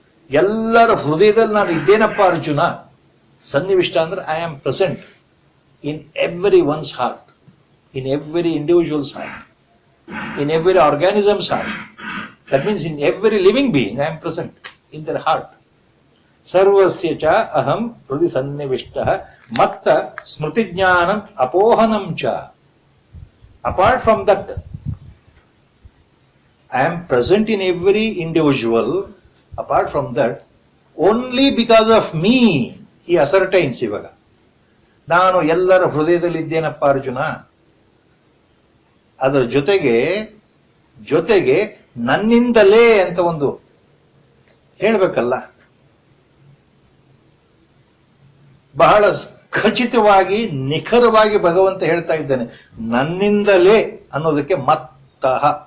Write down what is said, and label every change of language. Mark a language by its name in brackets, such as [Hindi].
[Kannada] ಎಲ್ಲರ ಹೃದಯದಲ್ಲಿ ನಾನು ಇದ್ದೇನಪ್ಪ ಅರ್ಜುನ. ಸನ್ನಿವಿಷ್ಟ ಅಂದ್ರೆ [English] I am present in everyone's heart, in every individual's heart, in every organism's heart. That means in every living being I am present in their heart. [Sanskrit] Sarvasya cha aham hrudi sannivishtaha matta smriti jnanam apohanam cha. [English] Apart from that, I am present in every individual. Apart from that, only because of me, he ascertains [Kannada] ಇವಾಗ. ನಾನು ಎಲ್ಲರ ಹೃದಯದಲ್ಲಿ ಇದ್ದೇನಪ್ಪ ಅರ್ಜುನ. ಅದರ ಜೊತೆಗೆ ಜೊತೆಗೆ ನನ್ನಿಂದಲೇ ಅಂತ ಒಂದು ಹೇಳ್ಬೇಕಲ್ಲ. ಬಹಳ ಖಚಿತವಾಗಿ ನಿಖರವಾಗಿ ಭಗವಂತ ಹೇಳ್ತಾ ಇದ್ದಾನೆ, ನನ್ನಿಂದಲೇ ಅನ್ನೋದಕ್ಕೆ ಮತ್ತಃ.